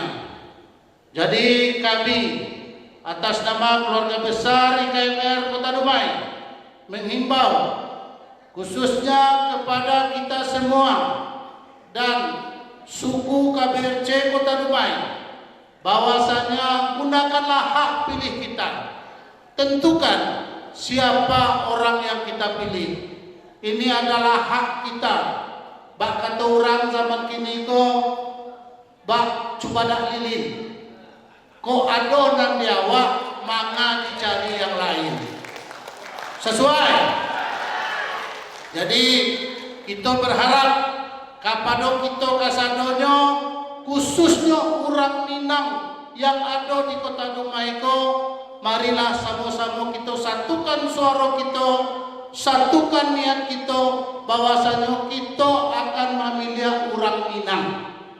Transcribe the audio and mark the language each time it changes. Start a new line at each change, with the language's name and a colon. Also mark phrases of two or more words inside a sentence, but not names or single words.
Indonesian: Jadi kami atas nama keluarga besar IKMR Kota Dumai menghimbau khususnya kepada kita semua dan suku KBRC Kota Dumai bahwasanya gunakanlah hak pilih kita. Tentukan siapa orang yang kita pilih. Ini adalah hak kita. Bak kata orang zaman
Minangkabau: kini ko bak coba dak lilin. Ko ado nang diawak manga dicari yang lain.
Indonesian: Sesuai. Jadi kita berharap
Minangkabau: kapado kita kasadonyo
Indonesian: khususnya orang Minang yang ada di Kota Dumai ko, marilah sama-sama kita satukan suara kita, satukan niat kita bahwasanya kita akan memilih orang Minang.